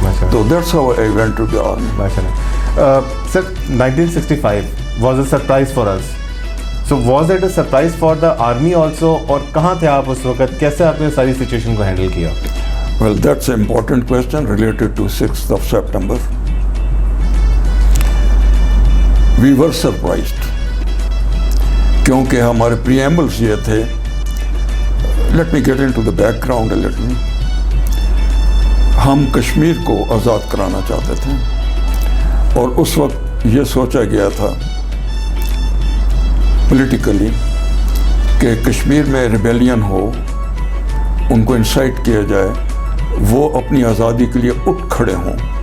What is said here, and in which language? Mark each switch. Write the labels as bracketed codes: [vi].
[en] So that's how I went to the army. Sir, 1965 was a surprise for us. So was it a surprise for the army also? [hi] और कहाँ थे आप उस वक्त? कैसे आपने सारी सिचुएशन को हैंडल किया? [en] Well, that's an important question related to 6th of September. We were surprised [hi] क्योंकि हमारे [en] preambles [hi] ये थे. [en] Let me get into the background a little. [hi] हम कश्मीर को आज़ाद कराना चाहते थे, और उस वक्त ये सोचा गया था पॉलिटिकली कि कश्मीर में रिबेलियन हो, उनको इंसाइट किया जाए, वो अपनी आज़ादी के लिए उठ खड़े हों,